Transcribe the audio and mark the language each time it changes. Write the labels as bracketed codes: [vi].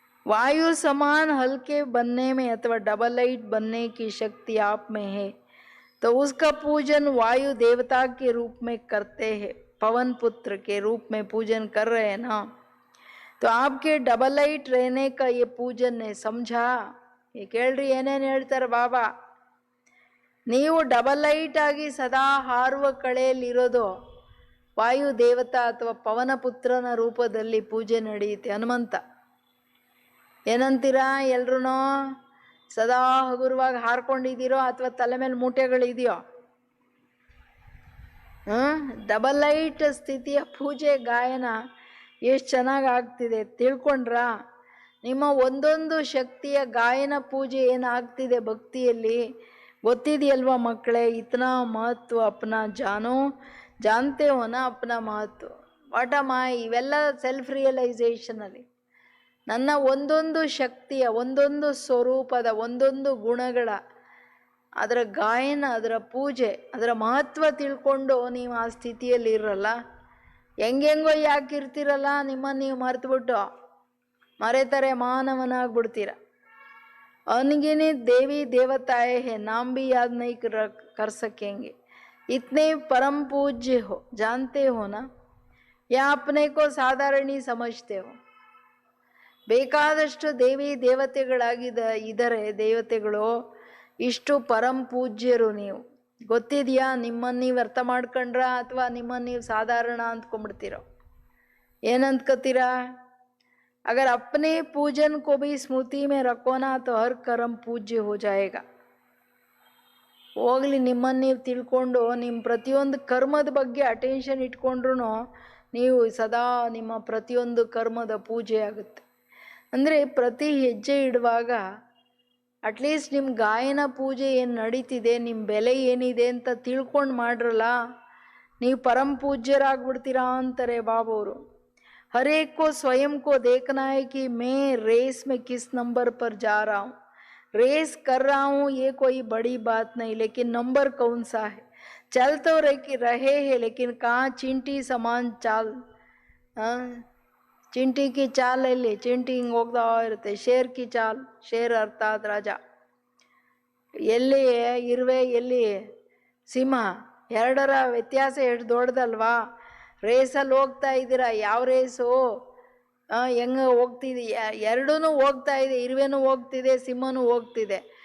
[hi] वायु समान हल्के बनने में अथवा डबल लाइट बनने की शक्ति आप में है, तो उसका पूजन वायु देवता के रूप में करते हैं, पवन पुत्र के रूप में पूजन कर रहे हैं ना. तो आपके डबल लाइट रहने का ये पूजन है, समझा? ये [kn] ಕೇಳ್ರಿ ಏನೇನು ಹೇಳ್ತಾರೆ ಬಾಬಾ. ನೀವು ಡಬಲ್ ಲೈಟ್ ಆಗಿ ಸದಾ ಹಾರುವ ಕಳೆಯಲ್ಲಿರೋದು ವಾಯು ದೇವತಾ ಅಥವಾ ಪವನ ಪುತ್ರನ ರೂಪದಲ್ಲಿ ಪೂಜೆ ನಡೆಯುತ್ತೆ. ಹನುಮಂತ ಏನಂತೀರಾ ಎಲ್ರೂ? ಸದಾ ಹಗುರವಾಗಿ ಹಾರ್ಕೊಂಡಿದ್ದೀರೋ ಅಥವಾ ತಲೆ ಮೇಲೆ ಮೂಟೆಗಳಿದೆಯೋ? ಡಬಲ್ ಲೈಟ್ ಸ್ಥಿತಿಯ ಪೂಜೆ ಗಾಯನ ಎಷ್ಟು ಚೆನ್ನಾಗಿ ಆಗ್ತಿದೆ ತಿಳ್ಕೊಂಡ್ರಾ? ನಿಮ್ಮ ಒಂದೊಂದು ಶಕ್ತಿಯ ಗಾಯನ ಪೂಜೆ ಏನಾಗ್ತಿದೆ ಭಕ್ತಿಯಲ್ಲಿ ಗೊತ್ತಿದೆಯಲ್ವಾ ಮಕ್ಕಳೇ? [hi] ಇತನಾ ಮಹತ್ವ ಅಪ್ನಾ ಜಾನೋ, ಜಾನ್ತೆ ಹೋನ ಅಪ್ನಾ ಮಹತ್ವ. [kn] ವಾಟ ಮಾಯ್ ಇವೆಲ್ಲ ಸೆಲ್ಫ್ ರಿಯಲೈಸೇಷನಲ್ಲಿ ನನ್ನ ಒಂದೊಂದು ಶಕ್ತಿಯ, ಒಂದೊಂದು ಸ್ವರೂಪದ, ಒಂದೊಂದು ಗುಣಗಳ ಅದರ ಗಾಯನ, ಅದರ ಪೂಜೆ, ಅದರ ಮಹತ್ವ ತಿಳ್ಕೊಂಡು ನೀವು ಆ ಸ್ಥಿತಿಯಲ್ಲಿ ಇರಲ್ಲ. ಹೆಂಗೆಂಗೋ ಯಾಕಿರ್ತಿರಲ್ಲ, ನಿಮ್ಮನ್ನು ನೀವು ಮರೆತುಬಿಟ್ಟು ಮರೆತರೆ ಮಾನವನಾಗ್ಬಿಡ್ತೀರ. [hi] अनगिनत देवी देवताएं हैं, नाम भी याद नहीं कर सकेंगे. इतने परम पूज्य हो, जानते हो ना, या अपने को साधारणी समझते हो? [kn] ಬೇಕಾದಷ್ಟು ದೇವಿ ಇದ್ದಾರೆ ದೇವತೆಗಳು, ಇಷ್ಟು ಪರಂ ಪೂಜ್ಯರು. ನೀವು ಗೊತ್ತಿದೆಯಾ? ನಿಮ್ಮನ್ನು ನೀವು ಅರ್ಥ ಮಾಡ್ಕೊಂಡ್ರ ಅಥವಾ ನಿಮ್ಮನ್ನು ನೀವು ಸಾಧಾರಣ ಅಂದ್ಕೊಂಡ್ಬಿಡ್ತೀರೋ? ಏನಂತ್ಕೋತೀರಾ? [hi] अगर अपने पूजन को भी स्मृति में रखो ना तो हर कर्म पूज्य हो जाएगा. [kn] ಹೋಗ್ಲಿ, ನಿಮ್ಮನ್ನು ನೀವು ತಿಳ್ಕೊಂಡು ನಿಮ್ಮ ಪ್ರತಿಯೊಂದು ಕರ್ಮದ ಬಗ್ಗೆ ಅಟೆನ್ಷನ್ ಇಟ್ಕೊಂಡ್ರು ನೀವು ಸದಾ ನಿಮ್ಮ ಪ್ರತಿಯೊಂದು ಕರ್ಮದ ಪೂಜೆ ಆಗುತ್ತೆ. ಅಂದರೆ ಪ್ರತಿ ಹೆಜ್ಜೆ ಇಡುವಾಗ ಅಟ್ಲೀಸ್ಟ್ ನಿಮ್ಮ ಗಾಯನ ಪೂಜೆ ಏನು ನಡೀತಿದೆ, ನಿಮ್ಮ ಬೆಲೆ ಏನಿದೆ ಅಂತ ತಿಳ್ಕೊಂಡು ಮಾಡ್ರಲ್ಲ, ನೀವು ಪರಂ ಪೂಜ್ಯರಾಗ್ಬಿಡ್ತೀರಾ ಅಂತಾರೆ ಬಾಬವರು. [hi] हर एक को स्वयं को देखना है कि मैं रेस में किस नंबर पर जा रहा हूँ. रेस कर रहा हूँ ये कोई बड़ी बात नहीं, लेकिन नंबर कौन सा है? चल तो रहे हैं, लेकिन कहाँ चिंटी समान चाल. चिंटी की चाल [kn] ಎಲ್ಲಿ? ಚಿಂಟಿ ಹಿಂಗೆ ಹೋಗ್ತಾ ಇರುತ್ತೆ. [hi] ಶೇರ್ ಕಿ ಚಾಲ್, [kn] ಶೇರ್ ಅರ್ಥಾತ್ ರಾಜ. ಎಲ್ಲಿ ಇರುವೆ, ಎಲ್ಲಿ ಸಿಂಹ, ಎರಡರ ವ್ಯತ್ಯಾಸ ಎಷ್ಟು ದೊಡ್ಡದಲ್ವಾ? ರೇಸಲ್ಲಿ ಹೋಗ್ತಾ ಇದ್ದೀರಾ, ಯಾವ ರೇಸು? ಹೆಂಗೆ ಹೋಗ್ತಿದೆ? ಎರಡೂ ಹೋಗ್ತಾ ಇದೆ, ಇರುವೆನೂ ಹೋಗ್ತಿದೆ, ಸಿಂಹನೂ ಹೋಗ್ತಿದೆ.